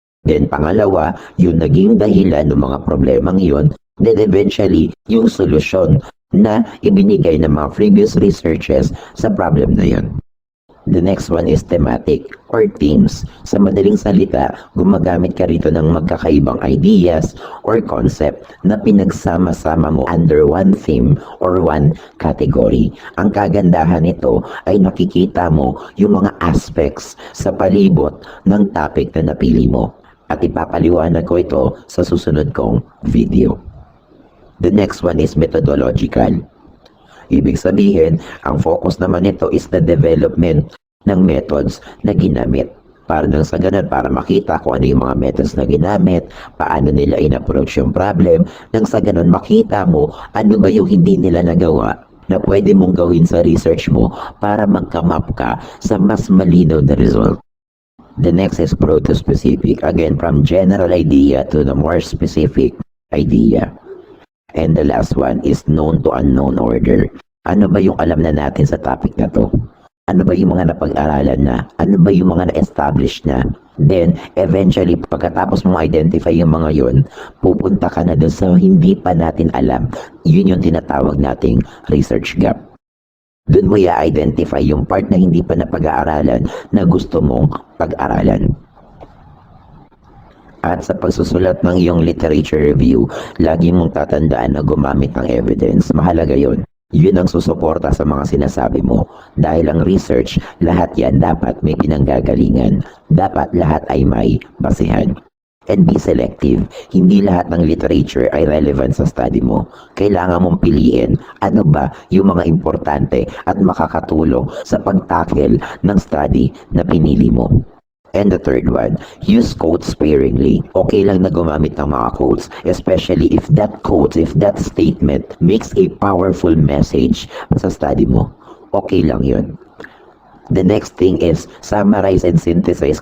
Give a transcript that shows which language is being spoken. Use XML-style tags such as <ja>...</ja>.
<tl>Then pangalawa, yung naging dahilan ng mga problemang yun. Then eventually, yung solusyon na ibinigay ng mga previous researches sa problem na yun.</tl> <en>The next one is thematic or themes.</en> <tl>Sa madaling salita, gumagamit ka rito ng magkakaibang ideas or concept na pinagsama-sama mo under one theme or one category. Ang kagandahan nito ay nakikita mo yung mga aspects sa palibot ng topic na napili mo. At ipapaliwanag ko ito sa susunod kong video.</tl> <en>The next one is methodological.</en> <tl>Ibig sabihin, ang focus naman nito is the development ng methods na ginamit. Para nang sa ganun, para makita kung ano yung mga methods na ginamit, paano nila in-approach yung problem, nang sa ganun makita mo ano ba yung hindi nila nagawa na pwede mong gawin sa research mo para mag-come up ka sa mas malinaw na result.</tl> <en>The next is proto-specific. Again, from general idea to the more specific idea. And the last one is known to unknown order.</en> <tl>Ano ba yung alam na natin sa topic na to? Ano ba yung mga napag-aralan na? Ano ba yung mga na-establish na? Then, eventually, pagkatapos mong identify yung mga yun, pupunta ka na doon sa hindi pa natin alam. Yun yung tinatawag nating research gap. Doon mo i-identify yung part na hindi pa napag-aaralan na gusto mong pag-aralan. At sa pagsusulat ng iyong literature review, lagi mong tatandaan na gumamit ng evidence. Mahalaga yun. Yun ang susuporta sa mga sinasabi mo. Dahil ang research, lahat yan dapat may pinanggagalingan. Dapat lahat ay may basehan.</tl> <en>And be selective.</en> <tl>Hindi lahat ng literature ay relevant sa study mo. Kailangan mong piliin ano ba yung mga importante at makakatulong sa pag-tackle ng study na pinili mo.</tl> <en>And the third one, use quotes sparingly.</en> <tl>Okay lang na gumamit ng mga</tl> <en>quotes, especially if that statement makes a powerful message sa study mo.</en> <tl>Okay lang yun.</tl> <en>The next thing is, summarize and synthesize.</en>